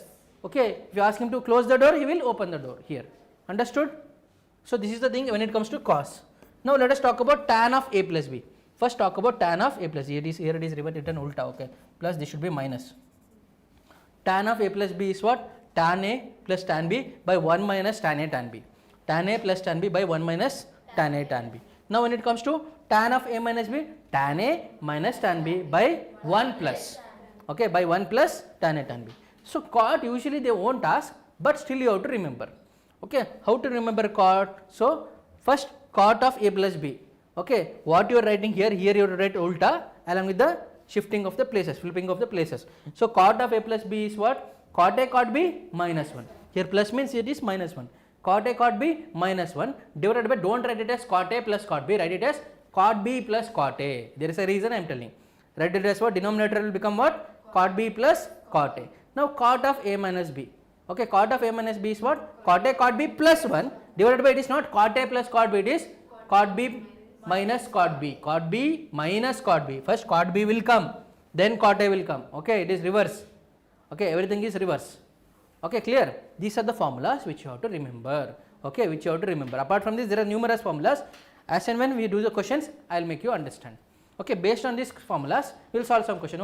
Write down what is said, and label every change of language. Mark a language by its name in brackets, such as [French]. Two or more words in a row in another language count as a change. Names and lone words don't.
[English] Okay, if you ask him to close the door, he will open the door here. Understood? So this is the thing when it comes to cos. Now let us talk about tan of A plus B. First talk about tan of A plus B. Here it is written ulta. Okay, plus this should be minus. Tan of A plus B is what? Tan A plus tan B by 1 minus tan A tan B. Tan A plus tan B by 1 minus tan A tan B. Now when it comes to tan of A minus B, tan A minus tan B by 1 plus. Okay, by 1 plus tan A tan B. So cot usually they won't ask, but still you have to remember. Okay, how to remember cot? So first cot of A plus B. Okay, what you are writing here, here you have to write ulta along with the shifting of the places, flipping of the places. So cot of A plus B is what? Cot A cot B minus 1. Here plus means it is minus 1. Cot A cot B minus 1 divided by, don't write it as cot A plus cot B, write it as cot B plus cot A. There is a reason I am telling. Write it as what? Denominator will become what? Cot B plus cot A. Now cot of A minus B. Okay, cot of A minus B is what? Cot A cot B plus 1 divided by, it is not cot A plus cot B, it is cot B minus cot B. Cot B minus cot B. First cot B will come, then cot A will come. Okay, it is reverse. Okay, everything is reverse. Okay, clear? These are the formulas which you have to remember. Okay, which you have to remember. Apart from this, there are numerous formulas. As and when we do the questions, I will make you understand. Okay, based on these formulas, we will solve some question.